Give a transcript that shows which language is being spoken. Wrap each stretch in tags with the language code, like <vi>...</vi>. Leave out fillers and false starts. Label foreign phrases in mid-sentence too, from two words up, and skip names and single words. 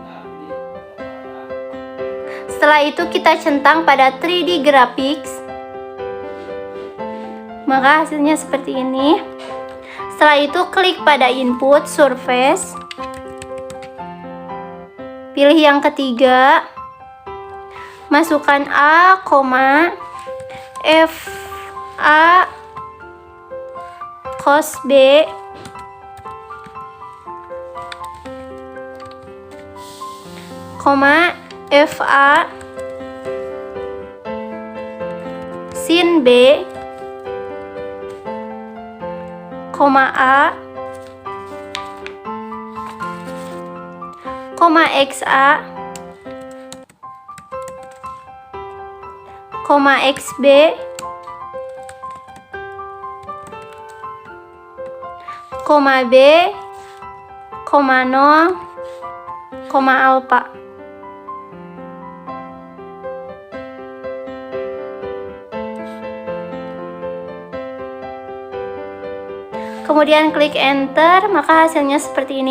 <id>Setelah itu kita centang pada 3D graphics, maka hasilnya seperti ini. Setelah itu klik pada input surface, pilih yang ketiga, masukkan A, F A cos B F A sin B A XA XB B 0 alpha. Kemudian klik enter, maka hasilnya seperti ini.</id>